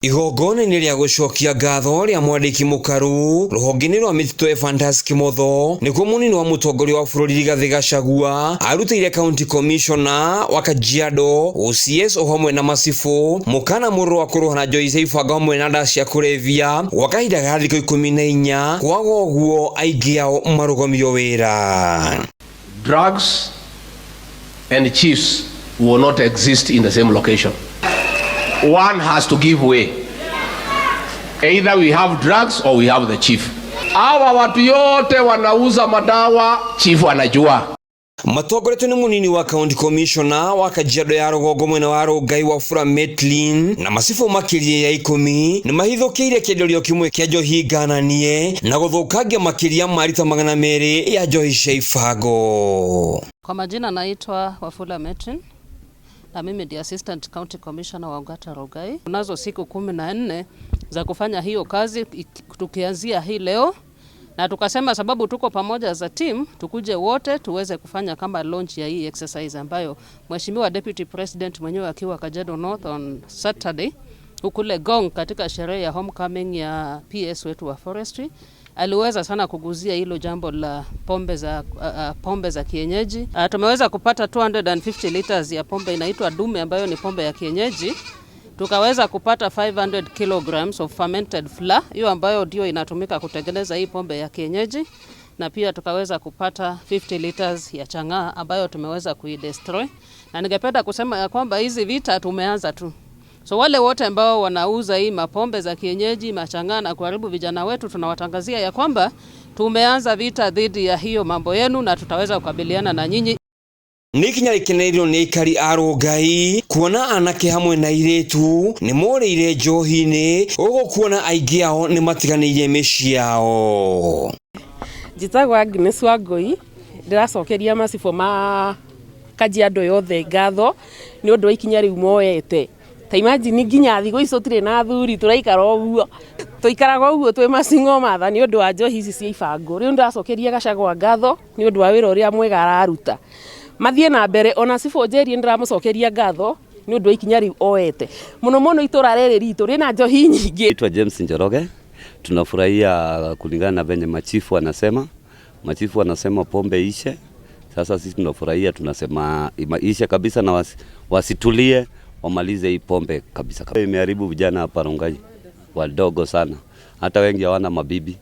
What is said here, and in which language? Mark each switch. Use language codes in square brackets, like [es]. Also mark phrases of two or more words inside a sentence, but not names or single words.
[ki] Igongona-inĩ rĩa gũcokia ngatho rĩa mwandĩki mũkaru rũhonge-inĩ rwa mĩtitũ Fantas Kimotho nĩkuo mũnini wa mũtongoria wa bũrũri Rigathĩ Gachagua arutĩire [en] county commissioner [ki] wa KAJIADO OCS o hamwe na macibũ mũkana mũrũ wa kũrũhana Njohi hamwe na ndawa cia kũrebia gwa kahinda ga thikũ 14 kwaga ũguo aingĩ ao marũgamio wĩra. [en] Drugs and chiefs will not exist in the same location. One has to give way. Either we have drugs or we have the chief. [sw] Hawa watu yote wanauza madawa, chief anajua. [ki] Matongoretio nĩ munini wa [en] county commissioner [ki] wa KAJIADO ya rũgongo mwena wa Rongai wa Fura Metlin na macibũ makĩria ya 10 nĩ mahithũkĩire kĩenderio kĩmwe kĩa njohi ngananie na gũthũkangia makĩria marita 200 ya njohi cia ibango. [sw] Kwa majina naitwa Wafula Metlin na mimi ndiye [en] assistant county commissioner [sw] wa Ongata Rongai. Tunazo siku 14 za kufanya hiyo kazi tukianzia hii leo. Na tukasema sababu tuko pamoja [en] as a team, [sw] tukuje wote tuweze kufanya kama launch ya hii exercise ambayo Mheshimiwa [en] Deputy President [sw] mwenyewe akiwa Kajiado North [en] on Saturday [sw] ukule Gong katika sherehe ya homecoming ya PS wetu wa forestry aliweza sana kuguzia hilo jambo la pombe za kienyeji. Tumeweza kupata 250 liters ya pombe inaitwa dume ambayo ni pombe ya kienyeji. Tukaweza kupata [en] 500 kilograms of fermented flour, [sw] hiyo ambayo ndio inatumika kutengeneza hii pombe ya kienyeji, na pia tukaweza kupata 50 liters ya chang'aa ambayo tumeweza kuidestroy. Na ningependa kusema ya kwamba hizi vita tumeanza tu. So wale wote ambao wanauza hii mapombe za kienyeji, machang'aa na kuharibu vijana wetu, tunawatangazia ya kwamba tumeanza vita dhidi ya hiyo mambo yenu na tutaweza kukabiliana na nyinyi. [ki] Nikinya rikenerio ni ikari a Rongai kuona anake hamwe na iretu ni morĩire njohi-inĩ ũguo kuona aingĩ ao nĩ matiganĩire mĩciĩ yao. Njĩtagwo Agnes Wangui, ndĩracokeria macibũ ma KAJIADO yothe ngatho nĩ ũndũ wa ikinya rĩu moete. Ta imagine nginya thigũ icio tũrĩ na athuri tũraikara ũguo. Tũikaraga ũguo twĩ macing'o matha nĩ ũndũ wa njohi ici cia ibango. Rĩu ndĩracokeria Gachagua ngatho nĩ ũndũ wa wĩra ũrĩa mwega araruta. Mathie na mbere ona cibũ njeri ndĩramũcokeria ngatho nĩ ũndũ wa ikinya rĩu oete. Mũno itũra rĩrĩ ritũ rĩna njohi nyingĩ. [sw] Naitwa James Njoroge. Tunafurahia kulingana na venye machifu wanasema pombe ishe. Sasa sisi tunafurahia, tunasema ishe kabisa na wasitulie wamalize hii pombe kabisa. Imeharibu vijana hapa Rongai wadogo sana, hata wengi hawana mabibi.